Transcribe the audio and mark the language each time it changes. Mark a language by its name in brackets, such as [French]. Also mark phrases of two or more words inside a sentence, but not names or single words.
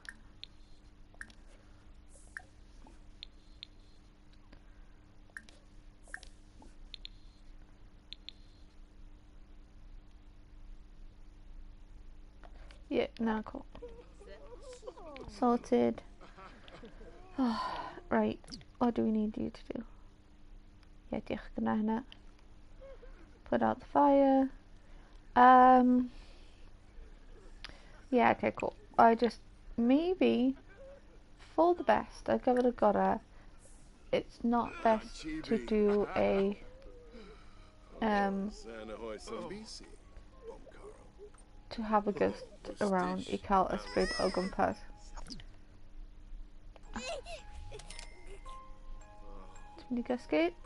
[English] Yeah, no, cool. Sorted. Oh, right, what do we need you to do? Yeah, [Welsh] diolch gyda hynna. [English] Put out the fire. Yeah, okay, cool. I just, maybe, for the best, I've given a gorau. It's not best to do a, to have a ghost around [Welsh] I cael ysbryd o gwmpas. Ti'n mynd I gysgu?